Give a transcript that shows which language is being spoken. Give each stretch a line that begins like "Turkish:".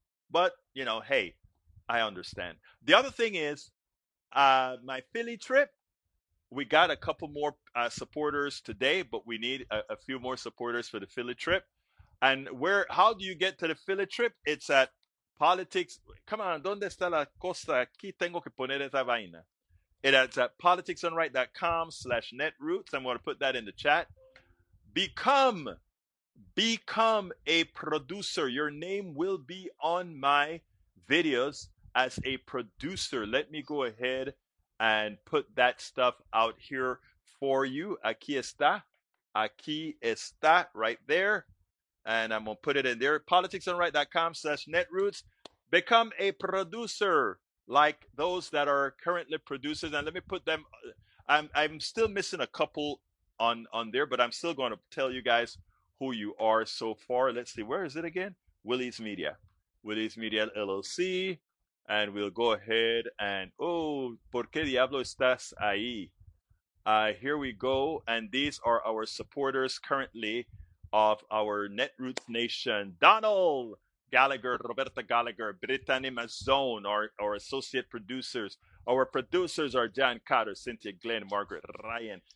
English: But, you know, hey, I understand. The other thing is my Philly trip. We got a couple more supporters today, but we need a few more supporters for the Philly trip. And where? How do you get to the Philly trip? It's at Politics.
Spanish: Come on, ¿dónde está la costa? Aquí tengo que poner esa vaina.
English: It's at politicsunright.com/netroots. I'm going to put that in the chat. Become a producer. Your name will be on my videos as a producer. Let me go ahead and put that stuff out here for you. Aquí está. Aquí está, right there. And I'm going to put it in there. politicsunright.com/netroots. Become a producer like those that are currently producers. And let me put them. I'm still missing a couple on there, but I'm still going to tell you guys who you are so far. Let's see. Where is it again? Willie's Media. Willie's Media LLC. And we'll go ahead and, oh, ¿por qué diablo estás ahí? Here we go. And these are our supporters currently of our Netroots Nation. Donald Gallagher, Roberta Gallagher, Brittany Mazzone, our associate producers. Our producers are John Cotter, Cynthia Glenn, Margaret Ryan.